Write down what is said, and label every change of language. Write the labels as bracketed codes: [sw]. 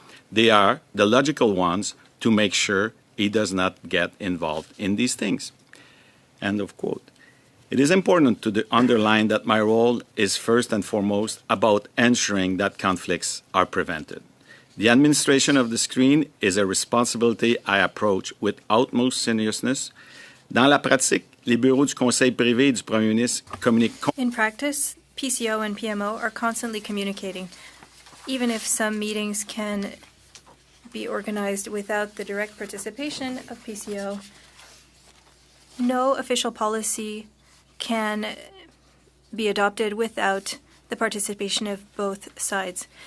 [en] They are the logical ones to make sure he does not get involved in these things." End of quote. It is important to underline that my role is first and foremost about ensuring that conflicts are prevented. The administration of the screen is a responsibility I approach with utmost seriousness. [fr] Dans la pratique, les bureaux du Conseil privé et du Premier ministre communiquent. [en] In practice, PCO and PMO are constantly communicating. Even if some meetings can be organized without the direct participation of PCO, no official policy can be adopted without the participation of both sides.